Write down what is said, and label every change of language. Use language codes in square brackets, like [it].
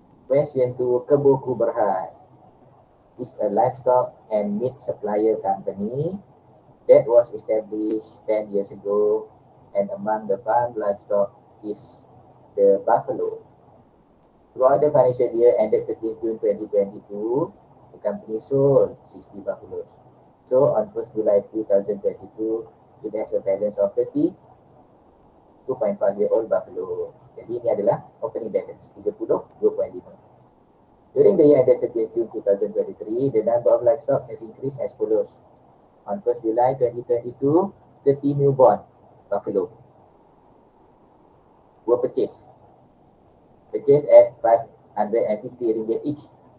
[en] Question to Kebuku Berhad is a livestock and meat supplier company that was established 10 years ago, and among the farm livestock is the buffalo. Throughout the financial year ended 30 June 2022, the company sold 60 buffaloes. So on 1st July 2022, it has a balance of 30 2.5-year-old buffalo. [ms] Jadi ini adalah opening balance 32.5. [en] During the year ended 30 June 2023, the number of livestock has increased as follows. On 1st July 2022, 30 newborn buffalo were purchased at 550 ringgit each.